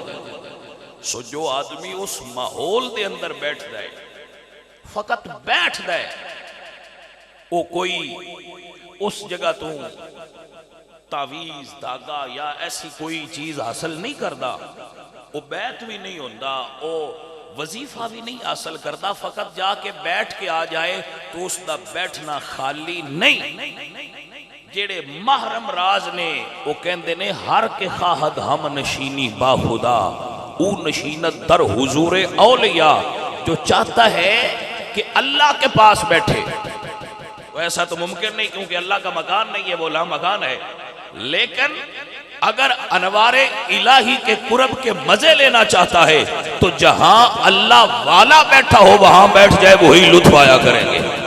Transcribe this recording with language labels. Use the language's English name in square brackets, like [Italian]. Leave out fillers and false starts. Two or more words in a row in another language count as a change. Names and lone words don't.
[Punjabi] سو جو آدمی اس ماحول دے اندر بیٹھ دائے, فقط بیٹھ دائے, وہ کوئی اس جگہ تو تعویز دھاگا یا ایسی کوئی چیز حاصل نہیں کردا, وہ بیت بھی نہیں ہوندا, وہ وظیفہ بھی نہیں حاصل کردا, فقط جا کے بیٹھ کے آ جائے تو اس دا بیٹھنا خالی نہیں. جیڑے محرم راز نے وہ کہندے نے [Persian] ہر کے خواہد ہم نشینی با خدا او نشینت در حضور اولیاء. [Urdu] جو چاہتا ہے کہ اللہ کے پاس بیٹھے, ایسا تو ممکن نہیں کیونکہ اللہ کا مکان نہیں ہے, وہ لا مکان ہے, لیکن اگر انوار الہی کے قرب کے مزے لینا چاہتا ہے تو جہاں اللہ والا بیٹھا ہو وہاں بیٹھ جائے, وہی لطف آیا کریں گے.